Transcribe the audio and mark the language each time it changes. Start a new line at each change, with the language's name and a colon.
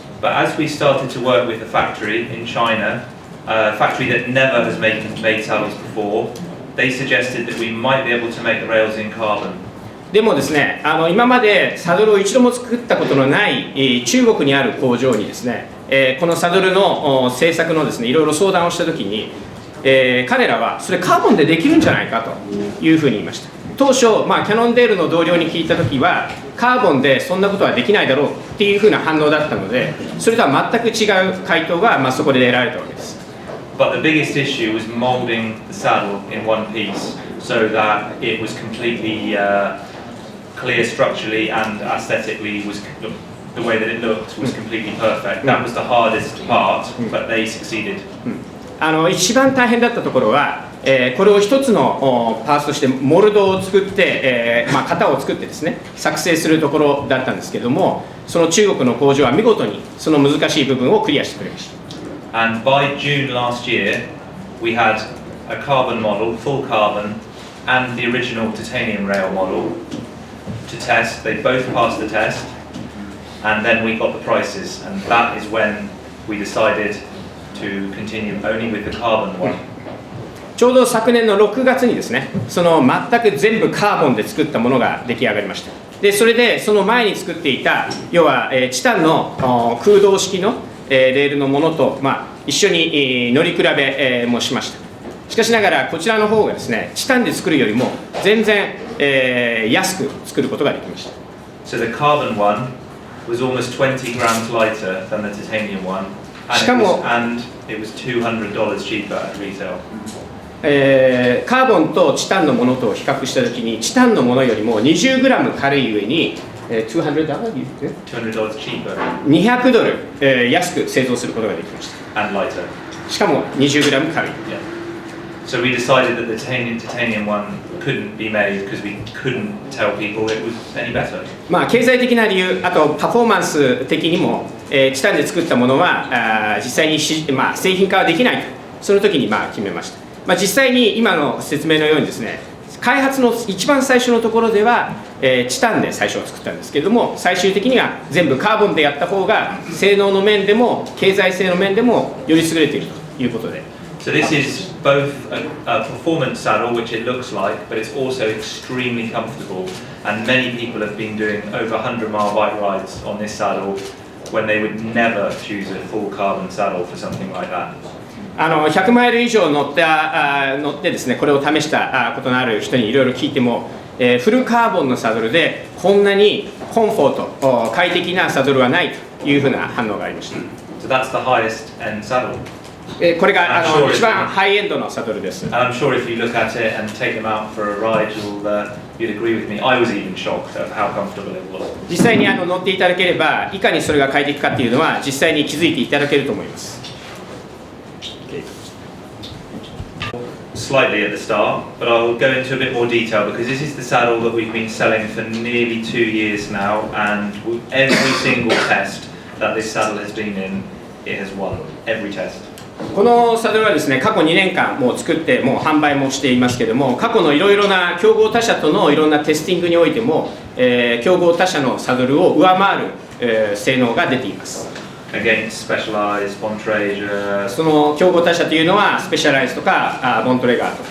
English: But as we started to work with a factory in China, a factory that never has made saddles before, they suggested that we might be able to make the rails in carbon.
Japanese: でもですね、今までサドルを一度も作ったことのない、中国にある工場にですね、このサドルの製作のですね、いろいろ相談をしたときに、彼らはそれカーボンでできるんじゃないかというふうに言いました。当初、キャノンデールの同僚に聞いたときは、カーボンでそんなことはできないだろうっていうふうな反応だったので、それとは全く違う回答が、そこで得られたわけです。
English: But the biggest issue was molding the saddle in one piece so that it was completely clear structurally and aesthetically. Was the way that it looked was completely perfect. That was the hardest part, but they succeeded.
Japanese: 一番大変だったところは、これを一つのパーツとしてモルドを作って、型を作ってですね作成するところだったんですけども、その中国の工場は見事にその難しい部分をクリアしてくれました。
English: And by June last year, we had a carbon model, full carbon, and the original titanium rail model to test. They both passed the test, and then we got the prices, and that is when we decided to continue only with the carbon one.
Japanese: ちょうど昨年の6月にですね、その全く全部カーボンで作ったものが出来上がりました。で、それでその前に作っていた、要はチタンの空洞式のレールのものと、一緒に乗り比べもしました。しかしながらこちらの方がですね、チタンで作るよりも全然安く作ることができました。
English: So the carbon one was almost 20 grams lighter than the titanium one, and it was $200 cheaper at retail.
Japanese: カーボンとチタンのものと比較したときに、チタンのものよりも20グラム軽い上に$200
English: cheaper.
Japanese: 200ドル、安く製造することができました。
English: And lighter.
Japanese: しかも20グラム軽い。
English: Yeah. So we decided that the titanium one couldn't be made because we couldn't tell people it was any better.
Japanese: 経済的な理由、あとパフォーマンス的にも、チタンで作ったものは実際に製品化はできないと、その時に決めました。実際に今の説明のようにですね、開発の一番最初のところでは、チタンで最初は作ったんですけれども、最終的には全部カーボンでやった方が性能の面でも経済性の面でもより優れているということで。
English: So this is both a performance saddle, which it looks like, but it's also extremely comfortable. And many people have been doing over 100-mile bike rides on this saddle when they would never choose a full carbon saddle for something like that.
Japanese: 100マイル以上乗ってですね、これを試したことのある人にいろいろ聞いても、フルカーボンのサドルでこんなにコンフォート、快適なサドルはないというふうな反応がありました。
English: So that's the highest end saddle.
Japanese: これが一番ハイエンドのサドルです。
English: And I'm sure if you look at it and take them out for a ride, you'd agree with me. I was even shocked at how comfortable it was.
Japanese: 実際に乗っていただければ、いかにそれが快適かっていうのは実際に気づいていただけると思います。
English: Slightly at the start, but I'll go into a bit more detail because this is the saddle that we've been selling for nearly 2 years now, and every single test that this saddle has been in, it has won every test.
Japanese: このサドルはですね、過去2年間もう作ってもう販売もしていますけれども、過去のいろいろな競合他社とのいろんなテスティングにおいても、競合他社のサドルを上回る、性能が出ています。
English: Against Specialized, Bontrager.
Japanese: その競合他社というのはスペシャライズとかボントレガーとか